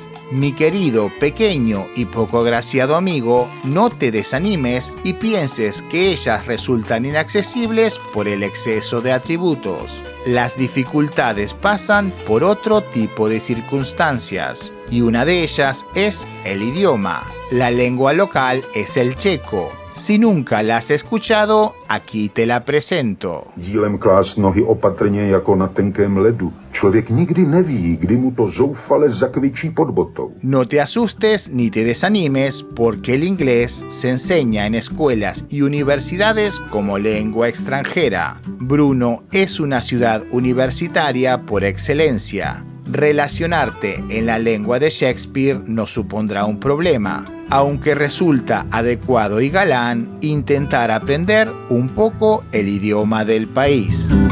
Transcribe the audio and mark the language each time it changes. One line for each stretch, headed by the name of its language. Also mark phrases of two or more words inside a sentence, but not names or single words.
Spanish: Mi querido, pequeño y poco agraciado amigo, no te desanimes y pienses que ellas resultan inaccesibles por el exceso de atributos. Las dificultades pasan por otro tipo de circunstancias, y una de ellas es el idioma. La lengua local es el checo. Si nunca la has escuchado, aquí te la presento.
Czech: Dílem klást nohy opatrně jako na tenkém ledu. Člověk nikdy neví, kdy mu to zoufale zakvičí pod botou.
Spanish: No te asustes ni te desanimes porque el inglés se enseña en escuelas y universidades como lengua extranjera. Brno es una ciudad universitaria por excelencia. Relacionarte en la lengua de Shakespeare no supondrá un problema, aunque resulta adecuado y galán intentar aprender un poco el idioma del país.